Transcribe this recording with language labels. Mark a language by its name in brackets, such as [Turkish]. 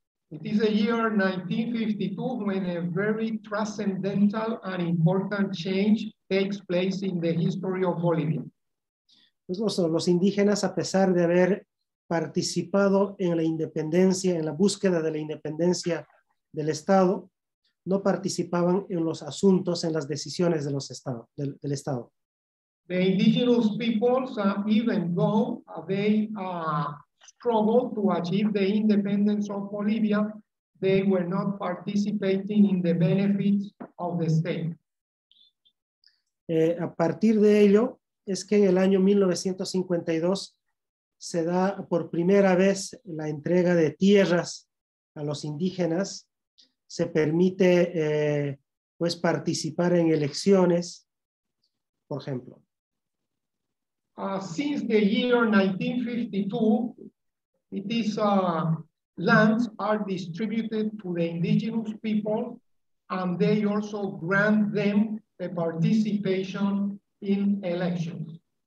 [English] It is the year 1952 when a very transcendental and important change takes place in the history of Bolivia. [Spanish] Pues los indígenas, a pesar de haber participado en la independencia, en la búsqueda de la independencia del Estado, no participaban en los asuntos, en las decisiones de los del Estado. [English] The indigenous peoples, even though they struggled to achieve the independence of Bolivia, they were not participating in the benefits of the state. [Spanish] A partir de ello, es que en el año 1952 se da por primera vez la entrega de tierras a los indígenas, se permite pues participar en elecciones, por ejemplo. [English] Since the year 1952, it is lands are distributed to the indigenous people, and they also grant them a participation in elections.